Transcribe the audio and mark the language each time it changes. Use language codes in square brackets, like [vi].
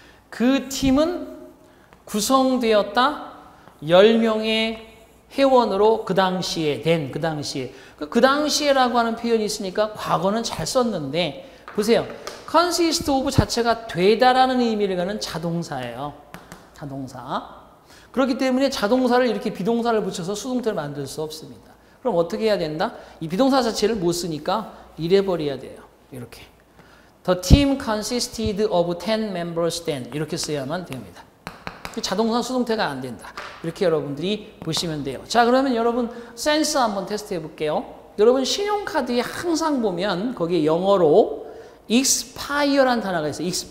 [ko] 그 팀은 구성되었다 10명의 회원으로 그 당시에 그 당시에라고 하는 표현이 있으니까 과거는 잘 썼는데 보세요. consist of 자체가 되다라는 의미를 갖는 자동사예요. 자동사. 그렇기 때문에 자동사를 이렇게 비동사를 붙여서 수동태를 만들 수 없습니다. 그럼 어떻게 해야 된다? 이 비동사 자체를 못 쓰니까 이래버려야 돼요. 이렇게. [en] The team consisted of 10 members then. [ko] 이렇게 써야만 됩니다. 자동사 수동태가 안 된다. 이렇게 여러분들이 보시면 돼요. 자, 그러면 여러분 센스 한번 테스트 해볼게요. 여러분 신용카드에 항상 보면 거기에 영어로 expire라는 단어가 있어요.